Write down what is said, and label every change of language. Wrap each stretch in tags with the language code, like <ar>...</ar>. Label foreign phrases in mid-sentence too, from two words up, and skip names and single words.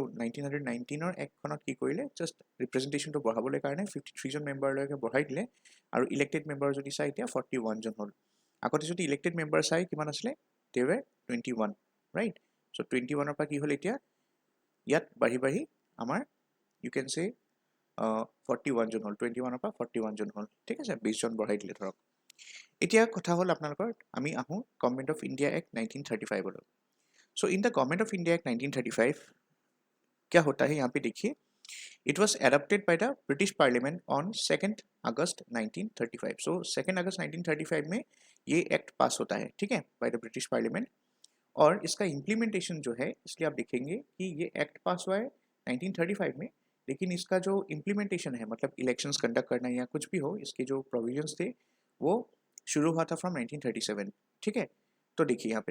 <as>1919ৰ এক্টখনত কি কৰিলে জাষ্ট ৰিপ্ৰেজেণ্টেশ্যনটো বঢ়াবলৈ কাৰণে 53 জন মেম্বাৰলৈকে বঢ়াই দিলে আৰু</as> <en>elected member</en> <as>যদি চাই এতিয়া 41 জন হ'ল আগতে যদি</as> <en>elected member</en> <as>চাই কিমান আছিলে</as> <en>they were 21 right so'</en> <as>21ৰ পৰা কি হ'ল এতিয়া ইয়াত বাঢ়ি আমাৰ</as> <en>you can say</en> <as>41 জন হ'ল 21ৰ পৰা 41 জন হ'ল ঠিক আছে 20 জন বঢ়াই দিলে ধৰক এতিয়া কথা হ'ল আপোনালোকৰ আমি আহোঁ</as> <en>Government of India Act</en> <as>1935লৈ</as> <en>so in the Government of India Act</en> <as>1935</as> <hi>क्या होता है यहाँ पे देखिए</hi> <en>it was adopted by the British Parliament on</en> <as>2</as> <hi>अगस्त 1935 सो 2 अगस्त 1935 में ये एक्ट पास होता है ठीक है</hi> <en>by the British Parliament</en> <hi>और इसका इम्प्लीमेंटेशन जो है इसलिए आप देखेंगे कि ये एक्ट पास हुआ है 1935 में लेकिन इसका जो इम्प्लीमेंटेशन है मतलब</hi> <en>elections conduct</en> <hi>करना या कुछ भी हो इसके जो प्रोविजंस थे वो शुरू हुआ था फ्रॉम 1937 ठीक है तो देखिए यहाँ पे</hi>